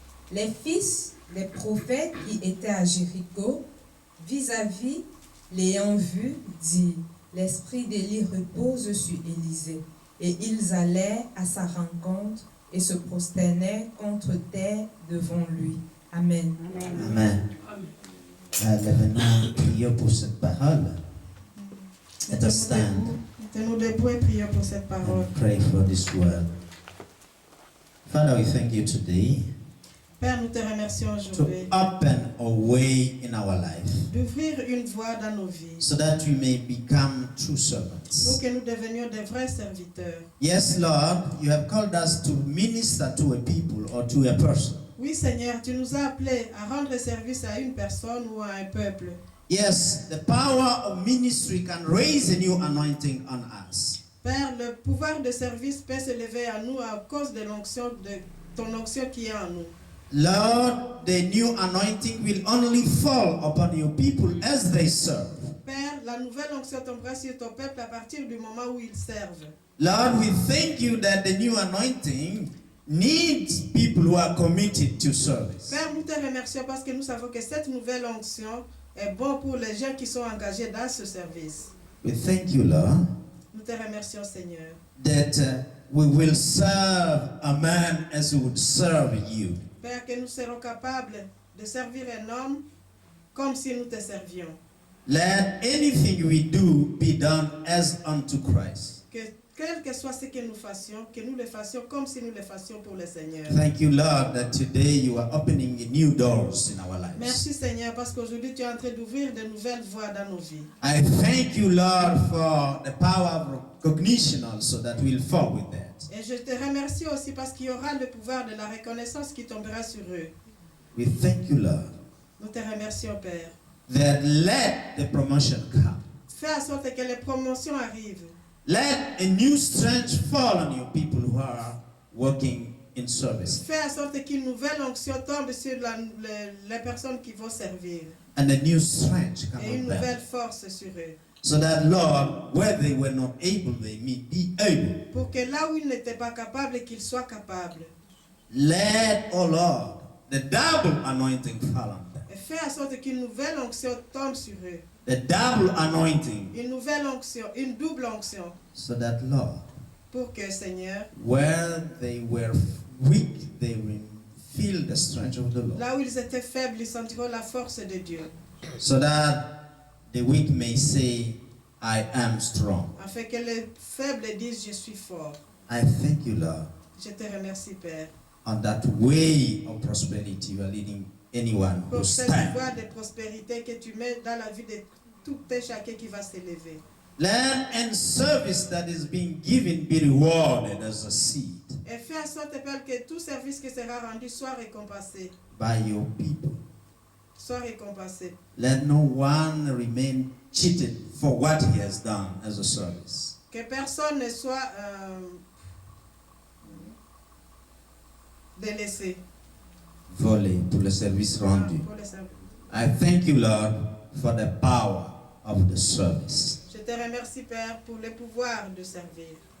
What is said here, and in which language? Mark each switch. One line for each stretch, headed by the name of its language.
French: Les fils des prophètes qui étaient à Jéricho, vis-à-vis, l'ayant vu, dirent, « L'esprit d'Élie repose sur Élisée. » Et ils allèrent à sa rencontre et se prosternèrent contre terre devant lui. Amen. Amen. Maintenant, prions pour cette parole.
English: Let us stand
French: Mettez-nous debout et prions pour cette parole.
English: and pray for this word. Father, we thank you today
French: Père, nous te remercions
English: to
French: aujourd'hui
English: open a way in our life
French: d'ouvrir une voie dans nos vies
English: so that we may become true
French: pour
English: servants.
French: que nous devenions des vrais serviteurs.
English: Yes, Lord, you have called us to minister to a people or to a person.
French: Oui, Seigneur, tu nous as appelés à rendre service à une personne ou à un peuple.
English: Yes, the power of ministry can raise a new anointing on us.
French: Père, le pouvoir de service peut se lever à nous à cause de l'onction, de ton onction qui est en nous.
English: Lord, the new anointing will only fall upon your people as they serve.
French: Père, la nouvelle onction tombera sur ton peuple à partir du moment où ils servent.
English: Lord, we thank you that the new anointing needs people who are committed to service.
French: Père, nous te remercions parce que nous savons que cette nouvelle onction est bonne pour les gens qui sont engagés dans ce service.
English: We thank you, Lord,
French: Nous te remercions, Seigneur,
English: that we will serve a man as we would serve you.
French: Père, que nous serons capables de servir un homme comme si nous te servions.
English: Let anything we do be done as unto Christ.
French: Que quel que soit ce que nous fassions, que nous le fassions comme si nous le fassions pour le Seigneur.
English: Thank you, Lord, that today you are opening new doors in our lives.
French: Merci, Seigneur, parce qu'aujourd'hui tu es en train d'ouvrir de nouvelles voies dans nos vies.
English: I thank you, Lord, for the power of recognition also that will fall with that.
French: Et je te remercie aussi parce qu'il y aura le pouvoir de la reconnaissance qui tombera sur eux.
English: We thank you, Lord,
French: Nous te remercions, Père.
English: that let the promotion come.
French: Fais en sorte que les promotions arrivent.
English: Let a new strength fall on your people who are working in service.
French: Fais en sorte qu'une nouvelle onction tombe sur les personnes qui vont servir.
English: And a new strength come
French: Et une
English: on them.
French: nouvelle force sur eux.
English: So that, Lord, where they were not able, they may be able.
French: Pour que là où ils n'étaient pas capables, qu'ils soient capables.
English: Let, oh Lord, the double anointing fall on them.
French: Et fais en sorte qu'une nouvelle onction tombe sur eux.
English: The double anointing.
French: Une nouvelle onction, une double onction.
English: So that, Lord,
French: Pour que, Seigneur,
English: where they were weak, they will feel the strength of the Lord.
French: là où ils étaient faibles, ils sentiront la force de Dieu.
English: So that the weak may say, I am strong.
French: Afin que les faibles disent, je suis fort.
English: I thank you, Lord,
French: Je te remercie, Père,
English: on that way of prosperity you are leading anyone who
French: pour cette
English: stands.
French: voie de prospérité que tu mets dans la vie de tout et chacun qui va s'élever.
English: Let and service that is being given be rewarded as a seed
French: Et fais en sorte, Père, que tout service qui sera rendu soit récompensé.
English: by your people.
French: Soit récompensé.
English: Let no one remain cheated for what he has done as a service.
French: Que personne ne soit délaissé Volé pour le service rendu. pour le service.
English: I thank you, Lord, for the power of the service.
French: Je te remercie, Père, pour le pouvoir de servir.